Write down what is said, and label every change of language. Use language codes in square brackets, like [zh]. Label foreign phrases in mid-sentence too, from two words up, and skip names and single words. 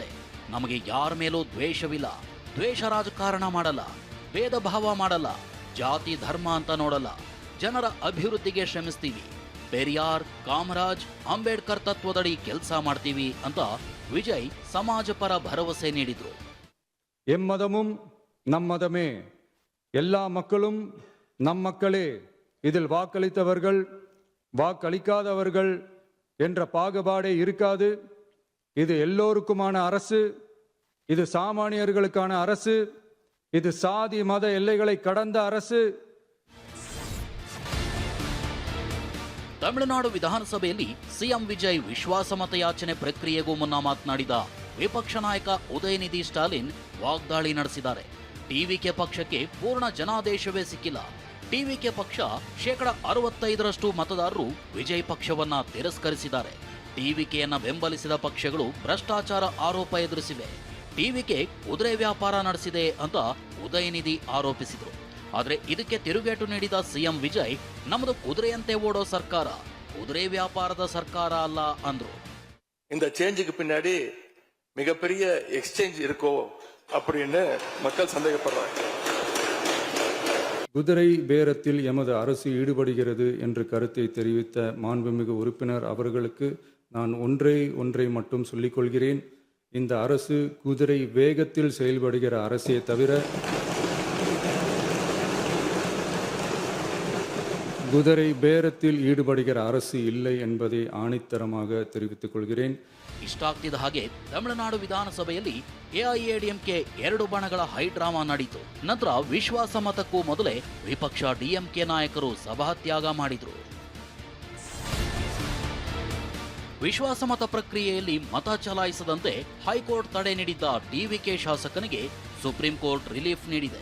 [kn] ನಮಗೆ ಯಾರ ಮೇಲೂ ದ್ವೇಷವಿಲ್ಲ. ದ್ವೇಷ ರಾಜಕಾರಣ ಮಾಡಲ್ಲ, ಭೇದ ಭಾವ ಮಾಡಲ್ಲ, ಜಾತಿ ಧರ್ಮ ಅಂತ ನೋಡಲ್ಲ. ಜನರ ಅಭಿವೃದ್ಧಿಗೆ ಶ್ರಮಿಸ್ತೀವಿ. ಪೆರಿಯಾರ್, ಕಾಮರಾಜ್, ಅಂಬೇಡ್ಕರ್ ತತ್ವದಡಿ ಕೆಲಸ ಮಾಡ್ತೀವಿ ಅಂತ ವಿಜಯ್ ಸಮಾಜ ಪರ ಭರವಸೆ ನೀಡಿದ್ರು. [ta] எம்மதமும் நம்மதமே, எல்லா மக்களும் நம் மக்களே, இதில் வாக்களித்தவர்கள் வாக்களிக்காதவர்கள் என்ற பாகுபாடே இருக்காது. இது எல்லோருக்குமான அரசு, இது சாமானியர்களுக்கான அரசு, இது சாதி மத எல்லைகளை கடந்த அரசு. [kn] ತಮಿಳುನಾಡು ವಿಧಾನಸಭೆಯಲ್ಲಿ ಸಿಎಂ ವಿಜಯ್ ವಿಶ್ವಾಸಮತ ಯಾಚನೆ ಪ್ರಕ್ರಿಯೆಗೂ ಮುನ್ನ ಮಾತನಾಡಿದ ವಿಪಕ್ಷ ನಾಯಕ ಉದಯನಿಧಿ ಸ್ಟಾಲಿನ್ ವಾಗ್ದಾಳಿ ನಡೆಸಿದ್ದಾರೆ. ಟಿವಿಕೆ ಪಕ್ಷಕ್ಕೆ ಪೂರ್ಣ ಜನಾದೇಶವೇ ಸಿಕ್ಕಿಲ್ಲ. ಟಿವಿಕೆ ಪಕ್ಷ 65% ಮತದಾರರು ವಿಜಯ್ ಪಕ್ಷವನ್ನ ತಿರಸ್ಕರಿಸಿದ್ದಾರೆ. ಟಿವಿಕೆಯನ್ನ ಬೆಂಬಲಿಸಿದ ಪಕ್ಷಗಳು ಭ್ರಷ್ಟಾಚಾರ ಆರೋಪ ಎದುರಿಸಿವೆ. ಟಿವಿಕೆ ಕುದುರೆ ವ್ಯಾಪಾರ ನಡೆಸಿದೆ ಅಂತ ಉದಯನಿಧಿ ಆರೋಪಿಸಿದರು. ಆದರೆ ಇದಕ್ಕೆ ತಿರುಗೇಟು ನೀಡಿದ ಸಿಎಂ ವಿಜಯ್, ನಮ್ಮದು ಕುದುರೆಯಂತೆ ಓಡೋ ಸರ್ಕಾರ, ಕುದುರೆ ವ್ಯಾಪಾರದ ಸರ್ಕಾರ ಅಲ್ಲ ಅಂದ್ರು. [ta] இந்த சேஞ்சுக்கு பின்னாடி மிகப்பெரிய எக்ஸ்சேஞ்ச் இருக்கோ அப்படின்னு மக்கள் சந்தேகப்படுறாங்க. குதிரை பேரத்தில் எமது அரசு ஈடுபடுகிறது என்ற கருத்தை தெரிவித்த மாண்புமிகு உறுப்பினர் அவர்களுக்கு நான் ஒன்றை மட்டும் சொல்லிக் கொள்கிறேன். இந்த அரசு குதிரை வேகத்தில் செயல்படுகிற அரசே தவிர குதிரை பேரத்தில் ஈடுபடுகிற அரசு இல்லை என்பதை ஆணித்தரமாக தெரிவித்துக் கொள்கிறேன். [kn] ಇಷ್ಟಾಗ್ತಿದ್ದ ಹಾಗೆ ತಮಿಳುನಾಡು ವಿಧಾನಸಭೆಯಲ್ಲಿ ಎಐಎಡಿಎಂಕೆ 2 ಬಣಗಳ ಹೈಡ್ರಾಮಾ ನಡೆಯಿತು. ನಂತರ ವಿಶ್ವಾಸ ಮತಕ್ಕೂ ಮೊದಲೇ ವಿಪಕ್ಷ ಡಿಎಂಕೆ ನಾಯಕರು ಸಭಾತ್ಯಾಗ ಮಾಡಿದ್ರು. ವಿಶ್ವಾಸಮತ ಪ್ರಕ್ರಿಯೆಯಲ್ಲಿ ಮತ ಚಲಾಯಿಸದಂತೆ ಹೈಕೋರ್ಟ್ ತಡೆ ನೀಡಿದ್ದ ಟಿವಿಕೆ ಶಾಸಕನಿಗೆ ಸುಪ್ರೀಂ ಕೋರ್ಟ್ ರಿಲೀಫ್ ನೀಡಿದೆ.